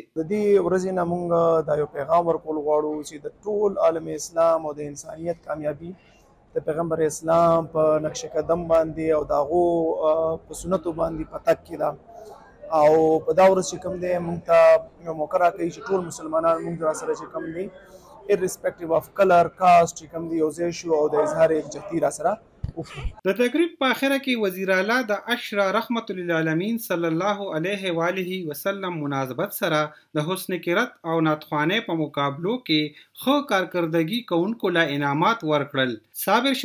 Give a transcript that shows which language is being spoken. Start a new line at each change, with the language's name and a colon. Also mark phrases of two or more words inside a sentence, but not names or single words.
Pashto: د دې ورځې نه مونږ دا یو پیغام ورکول غواړو چې د ټول عالم اسلام او د انسانیت کامیابی د پیغمبر اسلام په نقش قدم باندې او د هغو په سنتو باندې په تک کې ده او په دا ورځ چې کوم دی مونږ ته یو موقع راکوي چې ټول مسلمانان مونږ راسره چې کوم دی
English: irrespective of color, caste
Pashto: چې کوم دی یو ځای شو او د اظهار یکجهتي راسره وکړو. د تقریب په اخره کې وزیر اعلی د اشرا
Arabic: رحمت للعالمین صلی الله علیه و آله وسلم
Pashto: مناسبت سره د حسن کرت او ناتخوانه په مقابلو کې ښه کارکردګي کوونکو له انعامات ورکړل.